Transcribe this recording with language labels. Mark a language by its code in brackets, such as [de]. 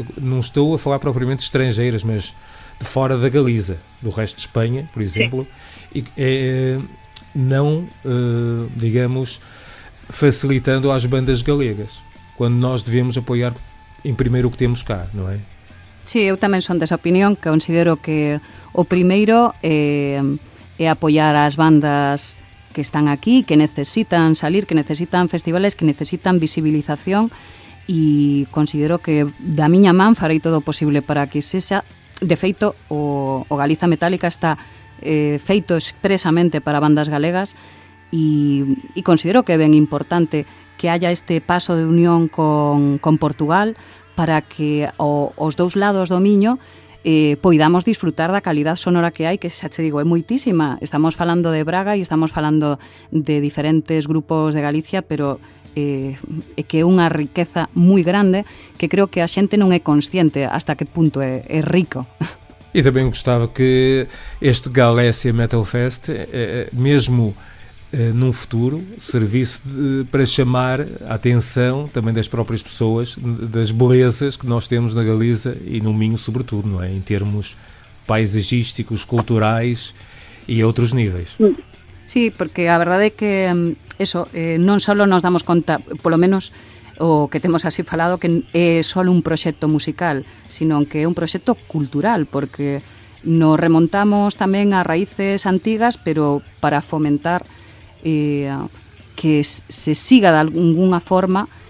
[pt] Não estou a falar propriamente estrangeiras, mas de fora da Galiza, do resto de Espanha, por exemplo, e não, digamos, facilitando às bandas galegas, quando nós devemos apoiar em primeiro o que temos cá, não é? [gl] Sí, eu tamén son desa opinión, que considero que o primeiro é apoiar as bandas que están aquí, que necesitan salir, que necesitan festivales, que necesitan visibilización, e considero que da miña man farei todo o posible para que sexa. De feito, o Galiza Metálica está feito expresamente para bandas galegas, e considero que é ben importante que haya este paso de unión con Portugal, para que os dous lados do Miño poidamos disfrutar da calidad sonora que hai, que xa che digo, é moitísima. Estamos falando de Braga e estamos falando de diferentes grupos de Galicia, pero é que é unha riqueza moi grande que creo que a xente non é consciente hasta que punto é rico. [pt] E também gostava que este Galécia Metal Fest, mesmo num futuro, servisse para chamar a atenção também das próprias pessoas, das belezas que nós temos na Galiza e no Minho sobretudo, não é? Em termos paisagísticos, culturais e outros níveis. [gl] Sí, porque a verdade é que non só nos damos conta, polo menos o que temos así falado, que é só un proxecto musical, sino que é un proxecto cultural, porque nos remontamos tamén a raíces antigas, pero para fomentar que se siga de alguna forma